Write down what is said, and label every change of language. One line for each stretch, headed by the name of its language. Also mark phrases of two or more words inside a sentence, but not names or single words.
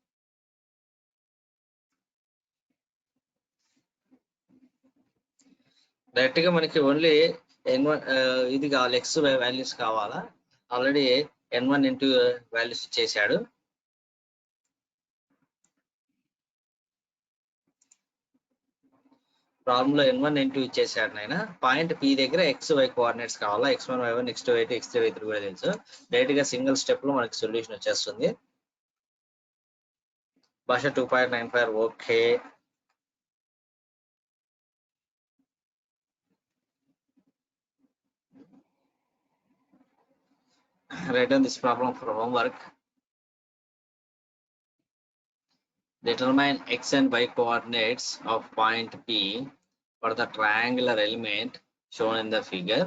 Telugu: డైరెక్ట్ గా మనకి ఓన్లీ N1 ఇది కావాలి, ఎక్స్ వాల్యూస్ కావాలా, ఆల్రెడీ N1 ఇంటూ వాల్యూస్ ఇచ్చేసాడు. ప్రాబ్లం లో N1 N2 ఇచ్చేసాడు నాయన. పాయింట్ P దగ్గర ఎక్స్ వై కోఆర్డినేట్స్ కావాలా, x1 y1 x2 y2 x3 y3 కూడా తెలుసు. డైరెక్ట్ గా
English: single step
Telugu: లో మనకి సొల్యూషన్ వచ్చేస్తుంది. భాష 2.95 ఓకే.
English: Write down this problem for homework. Determine x and y coordinates of point P for the triangular element shown in the figure.